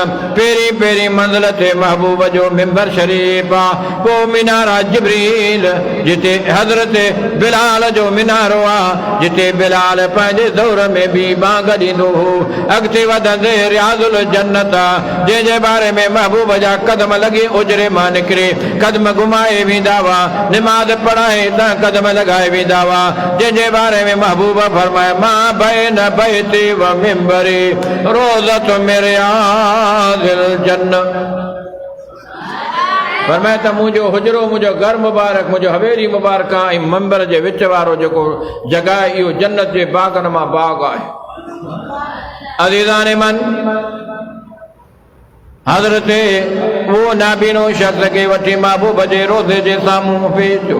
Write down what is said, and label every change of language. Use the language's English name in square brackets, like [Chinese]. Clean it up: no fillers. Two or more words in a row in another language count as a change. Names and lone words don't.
[Sindhi] पहिरीं पहिरीं मंज़िल ते महबूब जो मिंबर शरीफ आहे, पोइ मीनारा जिब्रील जिते हज़रत बिलाल जो मीनारो आहे, जिते बिलाल पंहिंजे दौर में बि बांग ॾींदो हो। अॻिते वधंदे रियाज़ुल जन्नत आहे, जंहिंजे बारे में महबूब जा कदम लॻी उजरे मां निकिरे कदम घुमाए वेंदा हुआ, निमाज़ पढ़ाए त कदम लॻाए वेंदा हुआ, जंहिंजे बारे में महबूब फरमाए मां [Arabic] بين بيتي ومنبري روضة [Sindhi] में रियाज़ुल जन्नत। फरमाए त मुंहिंजो हुजरो, मुंहिंजो घर मुबारक, मुंहिंजो हवेली मुबारक आहे, ऐं मंबर जे विच वारो जेको जॻह आहे इहो जन्नत जे बाग़नि मां बाग़ आहे। अज़ीज़ान मन, हज़रत वो नाबीनो शख़्स खे वठी महबूब जे रोज़े जे साम्हूं भेजो।